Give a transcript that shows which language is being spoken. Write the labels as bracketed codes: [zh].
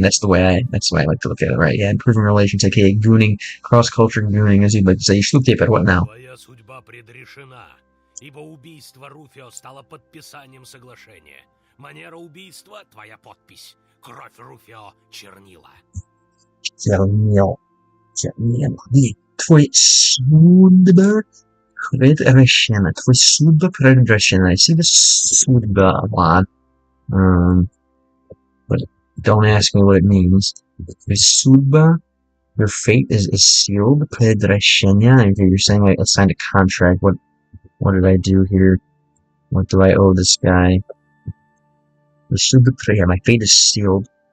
[en] That's the way I like to look at it, right? Yeah, improving relations, aka gooning, cross-culture gooning, as you'd like to say. [ru] Что теперь, [en] what now? [ru] Твоя судьба предрешена, ибо убийство Руфио стало подписанием соглашения. Манера убийства — твоя подпись. Кровь Руфио — чернила. Чернил. Твой судьба предрешена. Твой судьба предрешена. [en] I see this судьба a lot. But don't ask me what it means. [ru] Твой судьба, [en] your fate is sealed. [ru] Предрешение. [en] You're saying I signed a contract. What did I do here? What do I owe this guy? Yeah, my fate is sealed.